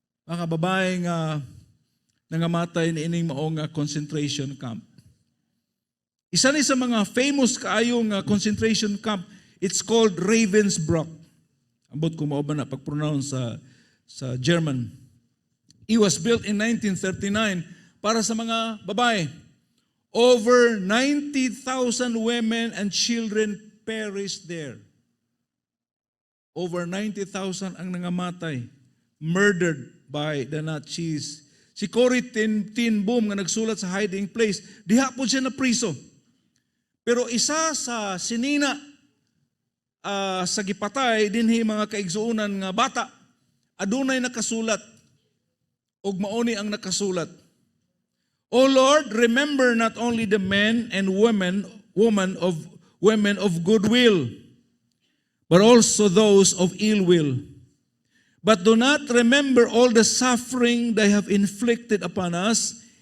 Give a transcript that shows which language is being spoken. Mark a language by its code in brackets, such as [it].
[ceb] Mga babae nga nangamatay niining mao nga concentration camp. Isa ni sa mga famous kaayo nga concentration camp, [en] it's called Ravensbrück. [ceb] Ambot ko mao ba na pag-pronounce sa German. [en] It was built in 1939 [ceb] para sa mga babae. [en] Over 90,000 women and children perished there. Over 90,000 [ceb] ang nangamatay, [en] murdered by the Nazis. [ceb] Si Corrie ten Boom nga nagsulat sa Hiding Place, diha po siya na priso. Pero isa sa sinina sa gipatay dinhi mga kaigsuonan nga bata adunay nakasulat ug mauni ang nakasulat. [en] O Lord, remember not only the men and women of goodwill, but also those of ill will. But do not remember all the suffering they have inflicted upon us.